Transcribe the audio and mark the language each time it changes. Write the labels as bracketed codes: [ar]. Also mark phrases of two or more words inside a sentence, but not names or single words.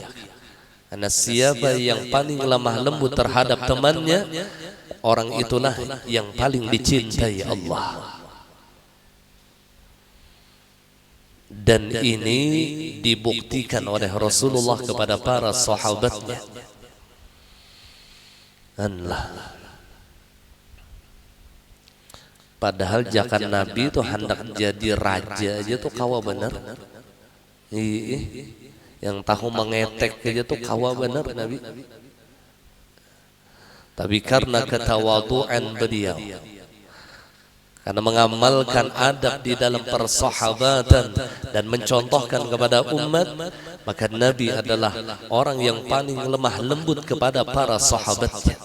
[id] Karena siapa yang paling lemah lembut terhadap temannya, orang itulah yang paling dicintai Allah. Dan ini dibuktikan oleh Rasulullah kepada para sahabatnya. Allah. [bjn] Padahal jakan Nabi itu hendak jadi raja aja tuh kawa benar. Yang tahu mengetek aja tuh kawa benar Nabi. [id] Tapi karena ketawaduan beliau, Karena mengamalkan adab di dalam persahabatan dan mencontohkan kepada umat, maka Nabi adalah orang yang paling lemah lembut kepada para sahabatnya.